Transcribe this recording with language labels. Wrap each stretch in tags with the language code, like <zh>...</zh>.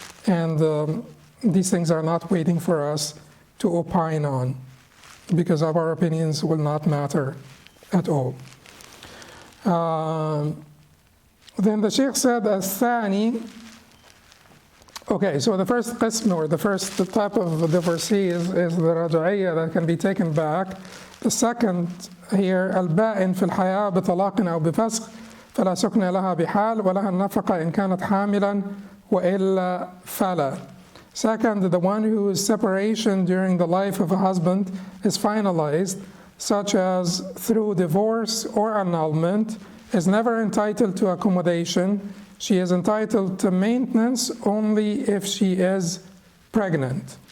<en>And these things are not waiting for us to opine on, because our opinions will not matter at all. Then the Sheikh said, الثاني. Okay, so the first qism, or the first type of divorcee is the raj'iyya that can be taken back. The second here,</en> <ar>البائن في الحياة بطلاق أو بفسخ فلا سكن لها بحال ولها النفقة إن كانت حاملا وإلا فلا.</ar> <en>Second, the one whose separation during the life of a husband is finalized, such as through divorce or annulment, is never entitled to accommodation. She is entitled to maintenance only if she is pregnant.</en>